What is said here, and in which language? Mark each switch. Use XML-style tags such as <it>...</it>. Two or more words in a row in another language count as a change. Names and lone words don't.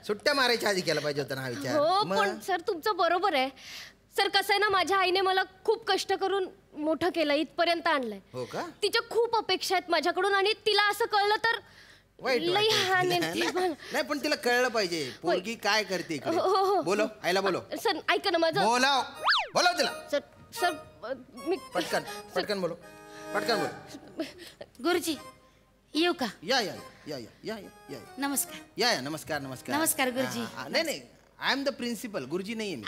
<mr>सुट्ट्या मारायच्या आधी केला पाहिजे होता ना हा विचार. हो मग? पण सर तुमचं बरोबर आहे. सर कसं आहे ना, माझ्या आईने मला खूप कष्ट करून मोठं केलं, इथपर्यंत आणलंय. हो का? तिच्या खूप अपेक्षा आहेत माझ्याकडून आणि तिला असं कळलं तर वाईट लई वाटेल. हानी नाही, ती मला. नाही, पण तिला कळलं पाहिजे पोरगी काय करते इकडे. हो, हो, हो. बोलो, आईला बोलो. सर ऐका ना माझं. बोलाव, बोलाव तिला. सर सर मी पटकन पटकन बोलो, पटकन बोलो. गुरुजी येऊ का? या या या या या या या नमस्कार. या या नमस्कार नमस्कार. नमस्कार, गुरुजी. नाही नाही,</mr> <en>I am the principal.</en> <mr>गुरुजी नाही मी.</mr>